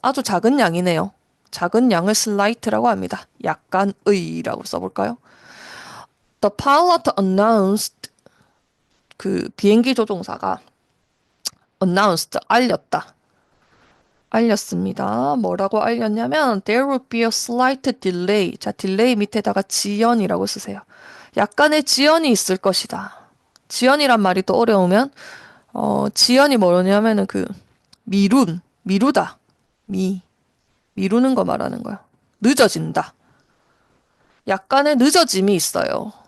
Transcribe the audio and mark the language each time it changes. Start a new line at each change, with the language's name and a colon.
Korean: 아주 작은 양이네요. 작은 양을 slight라고 합니다. 약간의라고 써볼까요?
English: The pilot announced
Korean: 그 비행기 조종사가
English: announced
Korean: 알렸습니다. 뭐라고 알렸냐면
English: there will be a slight delay.
Korean: 자, 딜레이 밑에다가 지연이라고 쓰세요. 약간의 지연이 있을 것이다. 지연이란 말이 또 어려우면 지연이 뭐냐면은 미루다. 미루는 거 말하는 거야. 늦어진다. 약간의 늦어짐이 있어요.